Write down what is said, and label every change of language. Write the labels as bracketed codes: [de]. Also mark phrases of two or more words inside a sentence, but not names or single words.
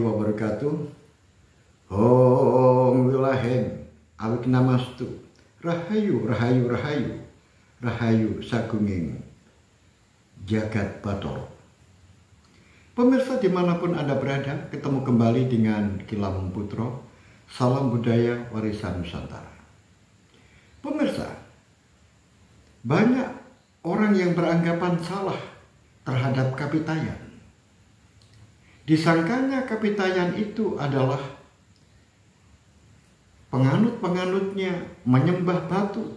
[ar] wabarakatuh. [sa] Om Wilaheng awik namastu. [jv] Rahayu, rahayu, rahayu. Rahayu sagunging jagat bathara. [id] Pemirsa dimanapun Anda berada, ketemu kembali dengan Kilam Putra. Salam budaya warisan Nusantara. Pemirsa, banyak orang yang beranggapan salah terhadap Kapitayan. Disangkanya Kapitayan itu adalah penganut-penganutnya menyembah batu.